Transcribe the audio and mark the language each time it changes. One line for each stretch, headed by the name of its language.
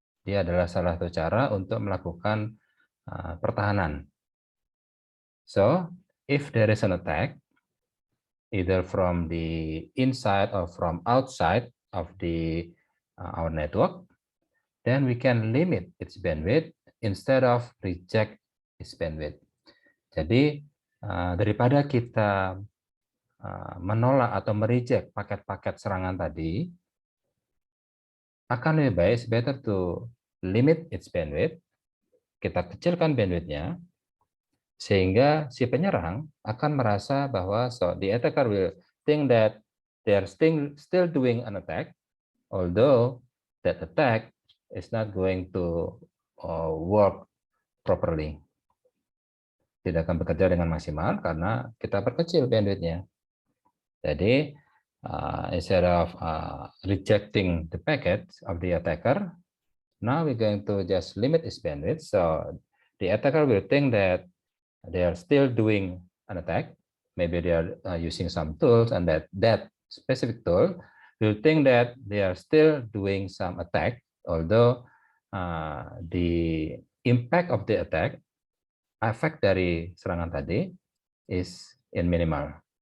Indonesian: Dia adalah salah satu cara untuk melakukan pertahanan.
English: So, if there is an attack, either from the inside or from outside of our network, then we can limit its bandwidth instead of reject its bandwidth.
Indonesian: Jadi, daripada kita menolak atau mereject paket-paket serangan tadi, akan lebih baik,
English: it's better to limit its bandwidth,
Indonesian: kita kecilkan bandwidthnya, sehingga si penyerang akan merasa bahwa
English: the attacker will think that they are still doing an attack, although that attack is not going to work properly.
Indonesian: Tidak akan bekerja dengan maksimal karena kita perkecil bandwidthnya.
English: Jadi, instead of rejecting the packet of the attacker, now we're going to just limit its bandwidth. So the attacker will think that they are still doing an attack. Maybe they are using some tools, and that specific tool will think that they are still doing some attack, although the impact of the attack,
Indonesian: efek dari serangan tadi,
English: is in minimal.